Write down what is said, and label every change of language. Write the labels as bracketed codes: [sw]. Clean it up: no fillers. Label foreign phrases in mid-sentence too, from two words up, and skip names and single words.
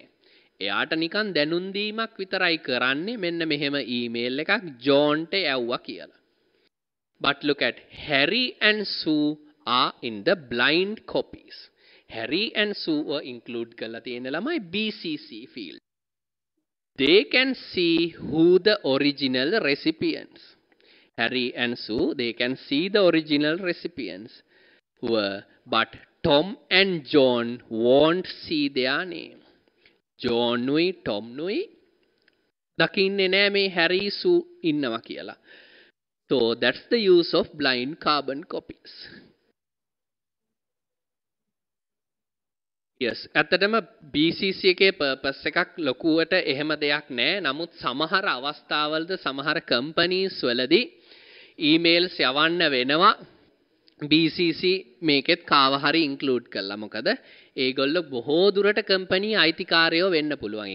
[si] එයාට නිකන් දැනුම් දීමක් විතරයි කරන්නේ මෙන්න මෙහෙම email එකක් Johnට යවුවා කියලා. [en] But look at Harry and Sue are in the blind copies. Harry and Sue were include [si] කරලා තියෙන ළමයි [en] BCC field. They can see who the original recipients. Harry and Sue, they can see the original recipients were, but Tom and John won't see their name. [si] John nui Tom nui දකින්නේ නැහැ මේ Harry Sue ඉන්නවා කියලා. [en] So that's the use of blind carbon copies. [si] yes ඇත්තටම BCC එකේ purpose එකක් ලොකුවට එහෙම දෙයක් නැහැ. නමුත් සමහර අවස්ථාවලද සමහර companies වලදී emails යවන්න වෙනවා BCC මේකෙත් කාව හරි include කළා. මොකද ඒගොල්ලෝ බොහෝ දුරට company අයිතිකාරයෝ වෙන්න පුළුවන්.